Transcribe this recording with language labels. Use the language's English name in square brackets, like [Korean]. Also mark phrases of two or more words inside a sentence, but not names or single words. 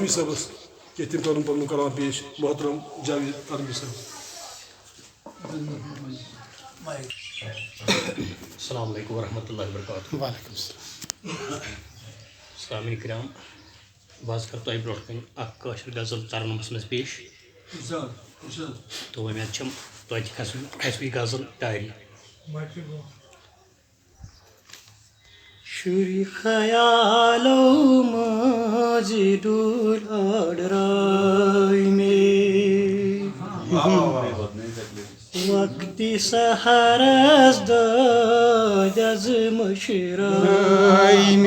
[Kashmiri] قلمی صٲبس کہ تم کرن پنن کلام پیش محترم جاوید قلمی صٲب. [Arabic] السلام علیکم ورحمۃ اللہ وبرکاتہ. وعلیکم السلام. [Kashmiri] سامعین کرام بہٕ حظ کَرٕ تۄہہِ برونٛٹھ کَنۍ اکھ کٲشِر غزل ترنمس منٛز پیش تہٕ وۄمید چھم توتہِ کھسہِ یہِ غزل تاری. شُرۍ خیالو ماجہِ دوٗر آڈراے مےٚ وقتہِ سحرس دادٮ۪ز مٔشراے